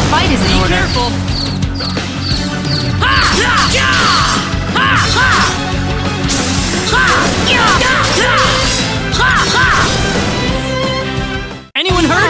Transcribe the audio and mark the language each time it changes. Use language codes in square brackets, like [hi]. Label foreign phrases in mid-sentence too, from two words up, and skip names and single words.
[en] fight is in order. Careful! Ha! Ha! Ya! Ha! Ha! Ha! Ya! Ya! Ha! Ha! Anyone hurt?